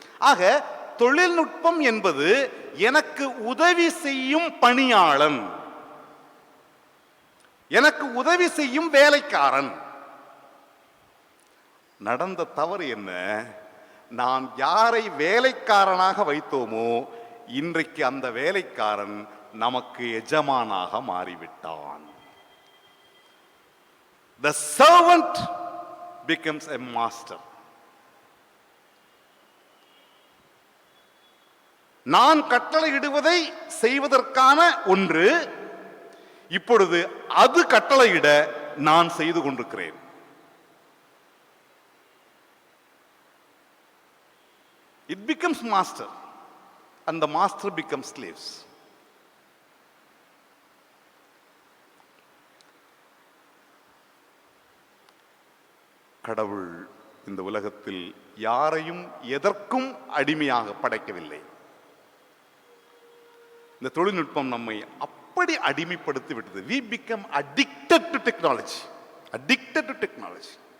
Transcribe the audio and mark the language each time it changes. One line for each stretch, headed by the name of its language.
Tamil: ஆக தொழில்நுட்பம் என்பது எனக்கு உதவி செய்யும் பணியாளன், எனக்கு உதவி செய்யும் வேலைக்காரன். நடந்த தவறு என்ன? நாம் யாரை வேலைக்காரனாக வைத்தோமோ இன்றைக்கு அந்த வேலைக்காரன் நமக்கு எஜமானாக மாறிவிட்டான்.
English: The servant becomes a master.
Tamil: நான் கட்டளையிடுவதை செய்வதற்கான ஒன்று, இப்பொழுது அது கட்டளையிட நான் செய்து கொண்டிருக்கிறேன்.
English: It becomes master and the master becomes slaves.
Tamil: கடவுள் இந்த உலகத்தில் யாரையும் எதற்கும் அடிமையாக படைக்கவில்லை. இந்த தொழில்நுட்பம் நம்மை அப்படி அடிமைப்படுத்தி விட்டது.
English: We become addicted to technology. Addicted to technology.